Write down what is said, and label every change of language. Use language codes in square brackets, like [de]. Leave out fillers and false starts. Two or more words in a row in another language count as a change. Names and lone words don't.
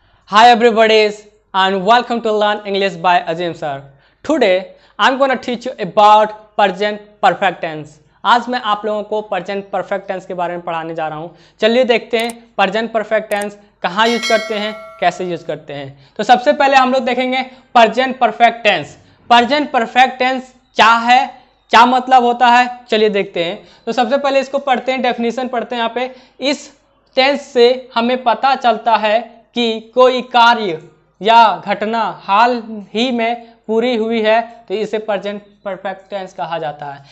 [en] Hi everybody and welcome to Learn English by Azim sir. Today I'm going to teach you about present perfect tense. [hi] आज मैं आप लोगों को [en] present perfect tense [hi] के बारे में पढ़ाने जा रहा हूँ. चलिए देखते हैं [en] present perfect tense [hi] कहाँ यूज करते हैं, कैसे यूज करते हैं. तो सबसे पहले हम लोग देखेंगे [en] present perfect tense. present perfect tense [hi] क्या है, क्या मतलब होता है, चलिए देखते हैं. तो सबसे पहले इसको पढ़ते हैं, डेफिनेशन पढ़ते हैं. यहाँ पे इस टेंस से हमें पता चलता है कि कोई कार्य या घटना हाल ही में पूरी हुई है तो इसे [en] present perfect tense [hi] कहा जाता है.